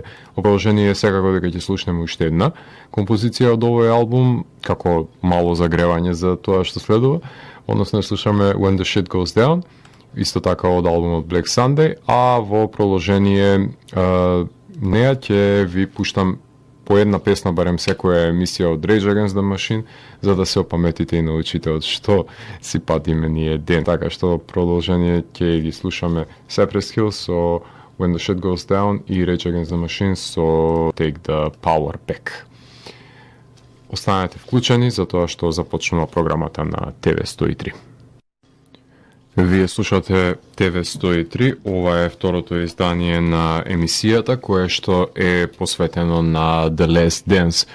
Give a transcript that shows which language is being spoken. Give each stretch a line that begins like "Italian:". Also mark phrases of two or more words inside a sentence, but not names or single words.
Macedonian: Оправдание е секако дека ќе слушнеме уште една композиција од овој албум, како мало загревање за тоа што следува, односно слушаме When the Shit Goes Down, исто така од албумот Black Sunday, а во продолжение неа ќе ви пуштам по една песна барем секоја емисија од Rage Against the Machine, за да се опаметите и научите од што си патиме ние ден. Така што продолжение ќе ги слушаме Cypress Hill со When the Shit Goes Down и Rage Against the Machine со Take the Power Back. Останете вклучени за тоа што започнува програмата на ТВ 103. Вие слушате ТВ 103, ова е второто издание на емисијата, кое што е посветено на The Last Dance.